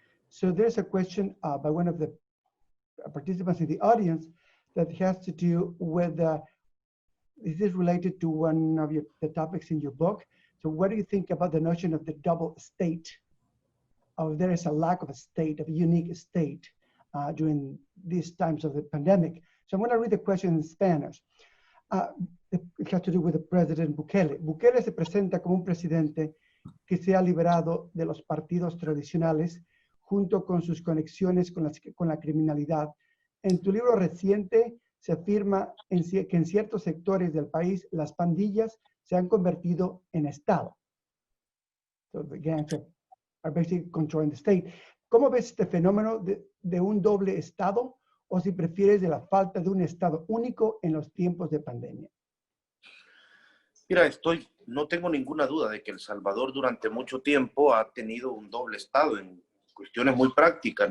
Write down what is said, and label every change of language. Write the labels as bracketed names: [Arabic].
[English] So there's a question by one of the participants in the audience that has to do with, this is related to one of the topics in your book. So what do you think about the notion of the double state? There is a lack of a state, of a unique state during these times of the pandemic. So I'm going to read the question in Spanish. It has to do with the President Bukele. [Spanish] Bukele se presenta como un presidente que se ha liberado de los partidos tradicionales junto con sus conexiones con la criminalidad. En tu libro reciente se afirma que en ciertos sectores del país las pandillas se han convertido en Estado. [English] So the gangs are basically controlling the state. [Spanish] ¿Cómo ves este fenómeno de un doble Estado, o si prefieres de la falta de un Estado único en los tiempos de pandemia? Mira, no tengo ninguna duda de que El Salvador durante mucho tiempo ha tenido un doble Estado en cuestiones muy prácticas.